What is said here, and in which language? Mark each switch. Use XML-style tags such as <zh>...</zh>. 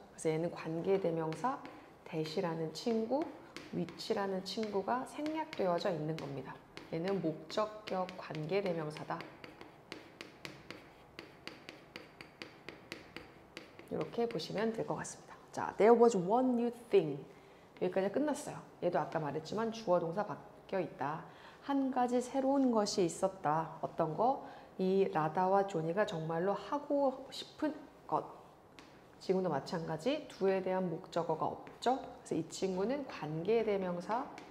<ko>그래서 얘는 관계대명사 대시라는 친구, 위치라는 친구가 생략되어져 있는 겁니다. 얘는 목적격 관계대명사다. 이렇게 보시면 될 것 같습니다.</ko> <en>자, there was one new thing.</en> <ko>여기까지 끝났어요. 얘도 아까 말했지만 주어 동사 바뀌어 있다. 한 가지 새로운 것이 있었다. 어떤 거? 이 라다와 조니가 정말로 하고 싶은 것. 지금도 마찬가지 do에 대한 목적어가 없죠. 그래서 이 친구는 관계대명사</ko>